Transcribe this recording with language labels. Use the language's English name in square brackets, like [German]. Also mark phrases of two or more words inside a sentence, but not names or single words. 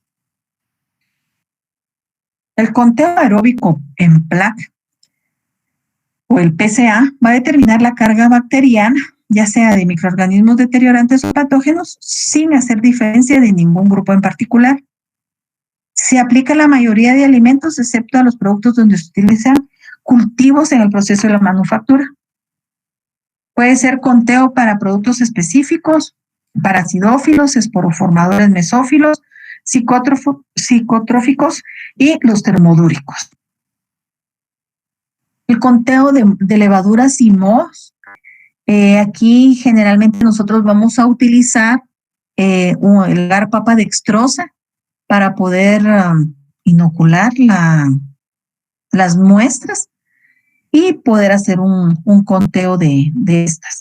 [Spanish] El conteo aeróbico en placa o el PCA va a determinar la carga bacteriana, ya sea de microorganismos deteriorantes o patógenos, sin hacer diferencia de ningún grupo en particular. Se aplica a la mayoría de alimentos, excepto a los productos donde se utilizan cultivos en el proceso de la manufactura. Puede ser conteo para productos específicos, para acidófilos, esporoformadores mesófilos, psicotróficos y los termodúricos. El conteo de levaduras y mohos. Aquí generalmente nosotros vamos a utilizar el garpapa dextrosa para poder inocular las muestras y poder hacer un conteo de estas.